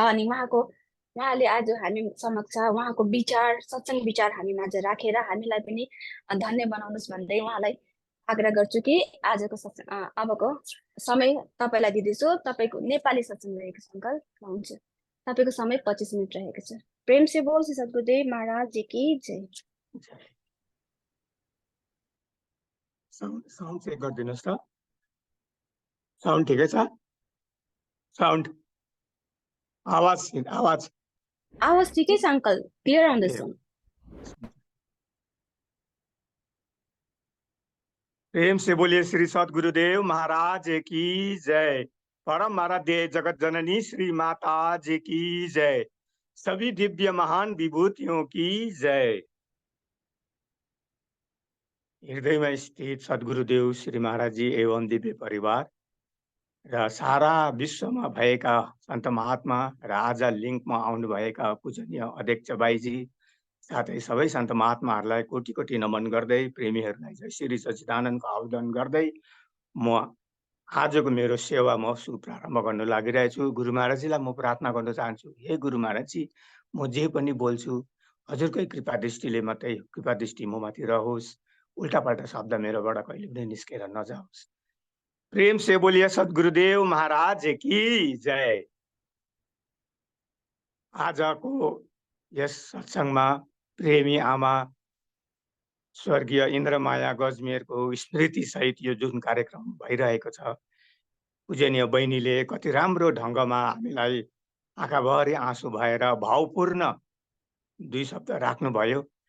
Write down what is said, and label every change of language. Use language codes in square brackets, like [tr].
[ne] अनि उहाँले आज हामी समक्ष उहाँको विचार, सत्सङ्ग विचार हामी माझ राखेर हामीलाई पनि धन्य बनाउनुहोस् भन्दै उहाँलाई आग्रह गर्छु कि आजको अबको समय तपाईँलाई दिँदैछु। तपाईँको नेपाली सत्सङ्ग रहेको छ अङ्कल, हुन्छ तपाईँको समय 25 मिनट रहेको छ। [hi] प्रेम से बोल श्री सद्गुरुदेव महाराज जी की जय। [ne] साउन्ड चेक गरिदिनुहोस् त, साउन्ड ठिकै छ? साउन्ड आवाज ठिकै छ अङ्कल, क्लियर आउँदैछ। [hi] प्रेम से बोलिए श्री सद्गुरुदेव महाराज की जय। परम आराध्य जगत जननी श्री माता जी की जय। सभी दिव्य महान विभूतियों की जय। [ne] हृदयमा स्थित सद्गुरुदेव श्री महाराज जी एवं दिव्य परिवार र सारा विश्वमा भएका सन्त महात्मा र आज लिङ्कमा आउनुभएका पूजनीय अध्यक्ष भाइजी साथै सबै सन्त महात्माहरूलाई कोटि कोटि नमन गर्दै, प्रेमीहरूलाई जय श्री सच्चिदानन्दको आवेदन गर्दै म आजको मेरो सेवा म प्रारम्भ गर्न लागिरहेछु। गुरु महाराजजीलाई म प्रार्थना गर्न चाहन्छु, हे गुरु महाराजजी, म जे पनि बोल्छु हजुरकै कृपा दृष्टिले मात्रै, कृपा दृष्टि म माथि रहोस्, उल्टापाल्टा शब्द मेरोबाट कहिले पनि निस्केर नजाओस्। [hi] प्रेम से बोलिए सद्गुरुदेव महाराज की जय। [ne] आजको यस सत्सङ्गमा प्रेमी आमा स्वर्गीय इन्द्रमाया गजमेरको स्मृति सहित यो जुन कार्यक्रम भइरहेको छ, पूजनीय बहिनीले कति राम्रो ढङ्गमा हामीलाई आँखाभरि आँसु भएर भावपूर्ण 2 शब्द राख्नुभयो।